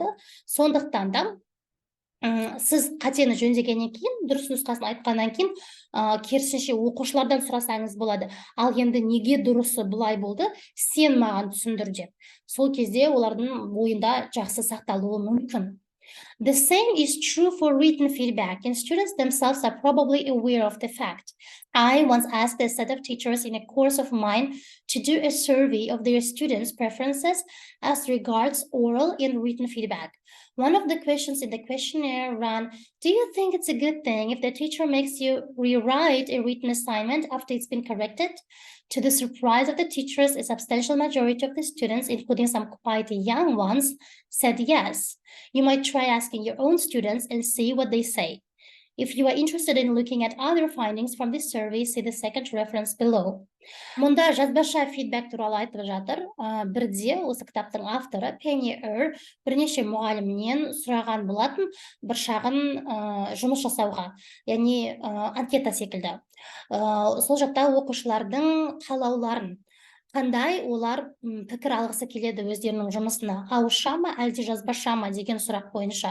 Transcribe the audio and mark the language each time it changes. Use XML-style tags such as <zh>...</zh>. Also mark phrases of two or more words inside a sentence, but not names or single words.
<kk>Сондықтан да сіз қатені жөндегеннен кейін, дұрыс нұсқасын айтқаннан кейін, керісінше оқушылардан сұрасаңыз болады. Ал енді неге дұрысы бұлай болды, сен маған түсіндір деп. Сол кезде олардың ойында жақсы сақталуы мүмкін.</kk> <en>The same is true for written feedback, and students themselves are probably aware of the fact. I once asked a set of teachers in a course of mine to do a survey of their students' preferences as regards oral and written feedback. One of the questions in the questionnaire ran, do you think it's a good thing if the teacher makes you rewrite a written assignment after it's been corrected? To the surprise of the teachers, a substantial majority of the students, including some quite young ones, said yes. You might try asking your own students and see what they say. If you are interested in looking at other findings from this survey, see the second reference below.</en> <kk>Мұнда жазбаша фидбәк туралы айтып жатыр. Бірде осы кітаптың авторы Penny бірнеше мұғалімнен сұраған болатын бір шағын жұмыс жасауға, яғни анкета секілді. Сол жақта оқушылардың қалауларын, қандай олар пікір алғысы келеді өздерінің жұмысына, ауызша ма әлде жазбаша ма деген сұрақ бойынша.</kk>